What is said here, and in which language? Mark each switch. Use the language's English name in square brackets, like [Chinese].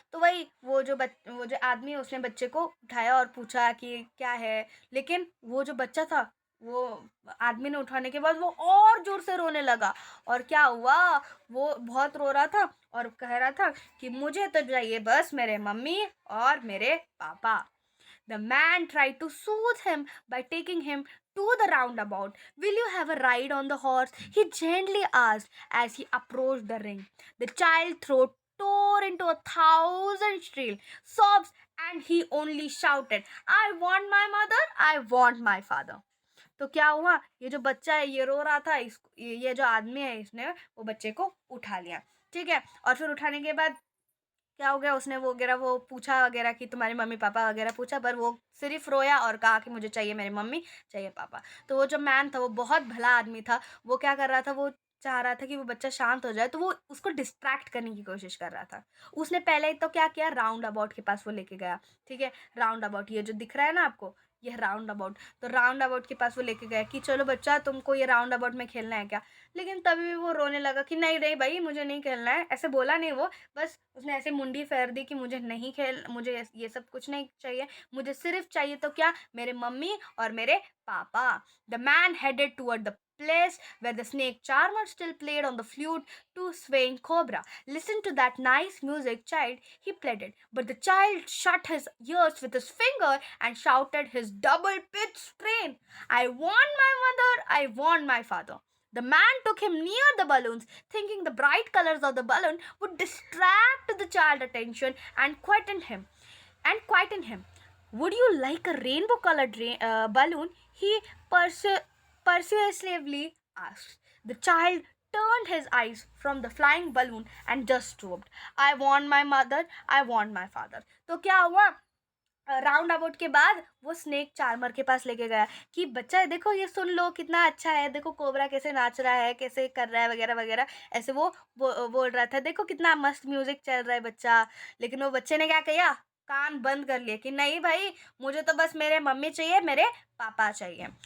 [Hindi] तो वही वो जो आदमी है उसने बच्चे को उठाया और पूछा कि क्या है, लेकिन वो जो बच्चा था, वो आदमी ने उठाने के बाद वो और जोर से रोने लगा। और क्या हुआ, वो बहुत रो रहा था और कह रहा था कि मुझे तो चाहिए बस मेरे मम्मी और मेरे पापा। [English] The man tried to soothe him by taking him to the roundabout. Will you have a ride on the horse? He gently asked as he approached the ring. The child's throat tore into 1,000 shrill sobs and he only shouted, I want my mother, I want my father. [Hindi] तो क्या हुआ, ये जो बच्चा है ये रो रहा था, ये जो आदमी है इसने वो बच्चे को उठा लिया, ठीक है। और फिर उठाने के बाद क्या हो गया, उसने वो पूछा वगैरह कि तुम्हारे मम्मी पापा वगैरह पूछा, पर वो सिर्फ रोया और कहा कि मुझे चाहिए मेरी मम्मी, चाहिए पापा। तो वो जो मैन था वो बहुत भला आदमी था, वो क्या कर रहा था, वो चाह रहा था कि वो बच्चा शांत हो जाए, तो वो उसको डिस्ट्रैक्ट करने की कोशिश कर रहा था। उसने पहले तो क्या किया, राउंड अबाउट के पास वो लेके गया, ठीक है। राउंड अबाउट ये जो दिख रहा है ना आपको, ये राउंड अबाउट, तो राउंड अबाउट के पास वो लेके गया कि चलो बच्चा तुमको ये राउंड अबाउट में खेलना है क्या। लेकिन तभी भी वो रोने लगा कि नहीं नहीं भाई मुझे नहीं खेलना है, ऐसे बोला नहीं वो, बस उसने ऐसे मुंडी फेर दी कि मुझे ये सब कुछ नहीं चाहिए, मुझे सिर्फ चाहिए तो क्या, मेरे मम्मी और मेरे पापा। [English] The man headed toward the place where the snake charmer still played on the flute to swaying cobra. Listen to that nice music, child, he pleaded. But the child shut his ears with his finger and shouted his double pitched strain, I want my mother, I want my father. The man took him near the balloons, thinking the bright colors of the balloon would distract the child's attention and quieten him. Would you like a rainbow colored balloon? He persuasively asked. The child turned his eyes from the flying balloon and just stopped. I want my mother, I want my father. [Hindi] तो क्या हुआ, round about के बाद वो snake charmer के पास लेके गया कि बच्चा देखो ये सुन लो कितना अच्छा है, देखो कोबरा कैसे नाच रहा है, कैसे कर रहा है वगैरह वगैरह, ऐसे वो बोल रहा था, देखो कितना मस्त म्यूजिक चल रहा है बच्चा। लेकिन वो बच्चे ने क्या किया, कान बंद कर लिए कि नहीं भाई मुझे तो बस मेरे मम्मी चाहिए, मेरे पापा चाहिए।